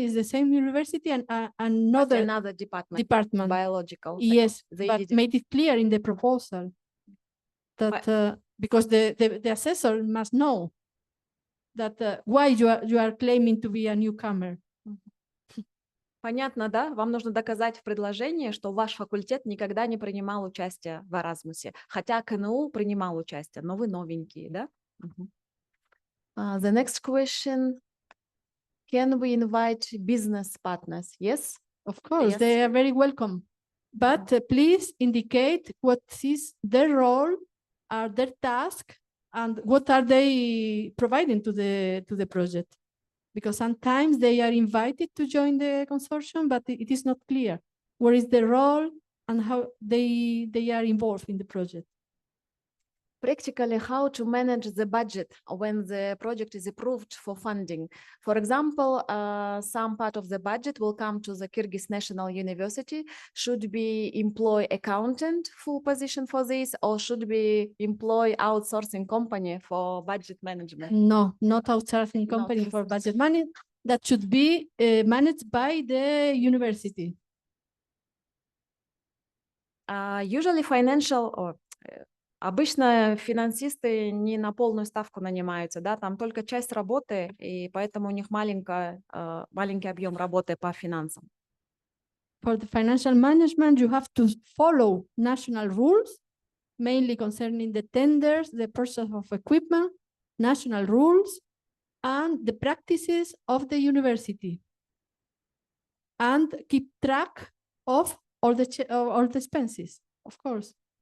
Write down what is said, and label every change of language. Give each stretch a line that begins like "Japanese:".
English: It's the same university and another department. department. Biological. Yes, They but did- made it clear in the proposal that because the assessor must know that why you are claiming to be a newcomer.
Russian: Понятно, да? Вам нужно доказать в предложении, что ваш факультет никогда не принимал участие в Эразмусе, хотя КНУ принимал участие, но вы новенькие, да?
English: The next question. Can we invite business partners? Yes? Of course, Yes. they are very welcome. But please indicate what is their role, are their task, and what are they providing to the project. Because sometimes they are invited to join the consortium, but it is not clear what is their role and how they are involved in the project. Practically, how to manage the budget when the project is approved for funding. For example, some part of the budget will come to the Kyrgyz National University. Should we employ accountant full position for this, or should we employ outsourcing company for budget management? No, not outsourcing Not company for outsourcing. budget money. That should be managed by the university. Usually financial
Russian: обычно финансисты не на полную ставку нанимаются, да, там только часть работы, и поэтому у них маленький объем работы по финансам.
English: For the financial management, you have to follow national rules, mainly concerning the tenders, the purchase of equipment, national rules, and the practices of the university. And keep track of all the expenses, of course.